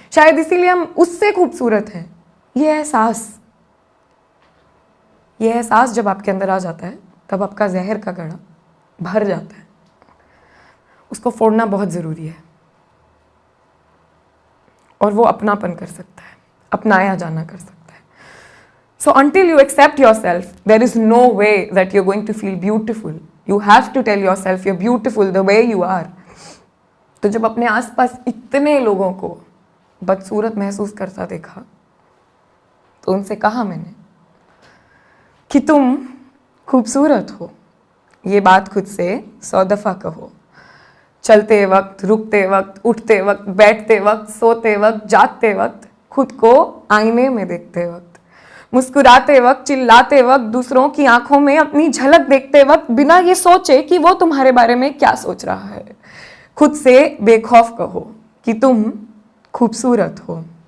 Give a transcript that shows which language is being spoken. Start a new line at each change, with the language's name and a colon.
Hindi: शायद इसीलिए हम उससे खूबसूरत हैं। ये एहसास जब आपके अंदर आ जाता है, तब आपका जहर का घड़ा भर जाता है। उसको फोड़ना बहुत ज़रूरी है, और वो अपनापन कर सकता है, अपनाया जाना कर सकता है।
English: So until you accept yourself, there is no way that you're going to feel beautiful. You have to tell yourself you're beautiful the way you are.
Hindi: तो जब अपने आसपास इतने लोगों को बदसूरत महसूस करता देखा, तो उनसे कहा मैंने कि तुम खूबसूरत हो, ये बात खुद से 100 दफ़ा कहो। चलते वक्त, रुकते वक्त, उठते वक्त, बैठते वक्त, सोते वक्त, जागते वक्त, खुद को आईने में देखते वक्त, मुस्कुराते वक्त, चिल्लाते वक्त, दूसरों की आंखों में अपनी झलक देखते वक्त, बिना ये सोचे कि वो तुम्हारे बारे में क्या सोच रहा है, खुद से बेखौफ कहो कि तुम खूबसूरत हो।